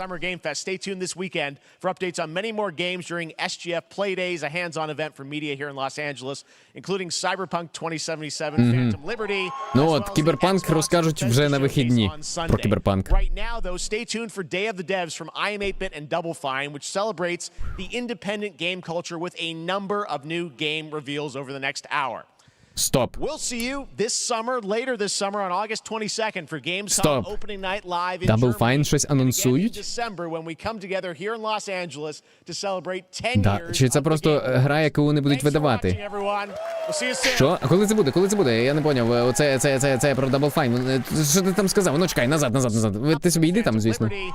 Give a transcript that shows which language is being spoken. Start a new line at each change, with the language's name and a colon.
English: Stay tuned this weekend for updates on many more games during SGF Play Days, a hands-on event for media here in Los Angeles, including Cyberpunk 2077, Phantom Liberty.
Ukrainian: Ну от, Кіберпанк розкажуть вже на вихідні про Кіберпанк.
English: Right now, though, stay tuned for Day of the Devs from IM8bit and Double Fine, which celebrates the independent game culture with a number of new game reveals over the next hour.
Ukrainian: Стоп.
English: We'll see you this summer, later this summer on August 22nd for Gamescom opening night live in
Ukrainian: Double
English: Germany.
Ukrainian: Fine щось анонсують?
English: In December when we come together here in Los Angeles to celebrate 10 years.
Ukrainian: Чи це просто гра, яку вони будуть видавати? Що? А коли це буде? Коли це буде? Я не поняв. Оце про Double Fine. Що ти там сказав? Ну чекай, назад. Ти собі йди там, звісно.